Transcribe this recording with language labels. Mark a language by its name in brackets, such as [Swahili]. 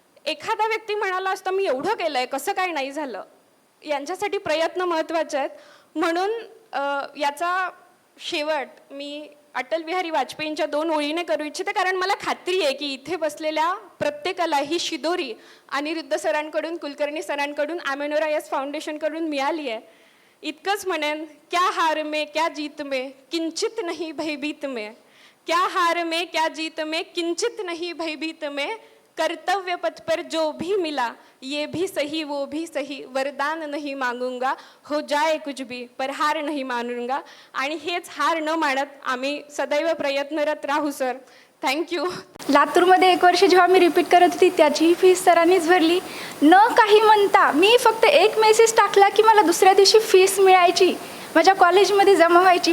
[Marathi] एखादा व्यक्ती म्हणाला असता मी एवढं केलंय कसं काय नाही झालं, यांच्यासाठी प्रयत्न महत्त्वाचे आहेत. म्हणून याचा शेवट मी अटल बिहारी वाजपेयींच्या 2 ओळीने करू इच्छिते, कारण मला खात्री आहे की इथे बसलेल्या प्रत्येकाला ही शिदोरी अनिरुद्ध सरांकडून, कुलकर्णी सरांकडून, आमेनोरा यस फाउंडेशनकडून मिळाली आहे. इतकंच म्हणेन, [Hindi] क्या हार में क्या जीत में किंचित नहीं भयभीत में, क्या हार में क्या जीत में किंचित नहीं भयभीत में, कर्तव्य पथ पर जो भी मिला ये भी सही वो भी सही, वरदान नहीं मांगूंगा, हो जाए कुछ भी पर हार नहीं मानूंगा. [Marathi] आणि हेच हार न मानत आम्ही सदैव प्रयत्नरत राहू सर. [English] Thank you. [Marathi] लातूरमध्ये 1 वर्ष जेव्हा मी रिपीट करत होती त्याचीही फीस सरांनीच भरली, न काही म्हणता. मी फक्त एक मेसेज टाकला की मला दुसऱ्या दिवशी फीस मिळायची, माझ्या कॉलेजमध्ये जमा व्हायची.